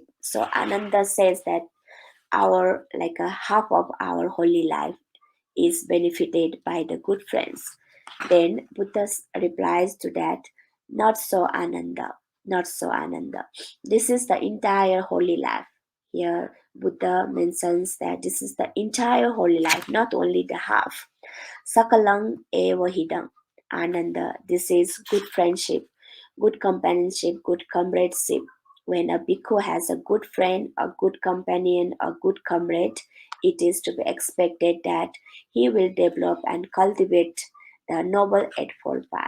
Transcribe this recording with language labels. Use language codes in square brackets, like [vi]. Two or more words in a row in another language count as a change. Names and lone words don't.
[en] So Ananda says that our like a half of our holy life is benefited by the good friends. Then Buddha replies to that, not so Ananda. not so Ananda. This is the entire holy life. Here, Buddha mentions that this is the entire holy life, not only the half. [pi] Sakalang eva hidang. [en] Ananda, this is good friendship, good companionship, good comradeship. When a bhikkhu has a good friend, a good companion, a good comrade, it is to be expected that he will develop and cultivate the noble eightfold path.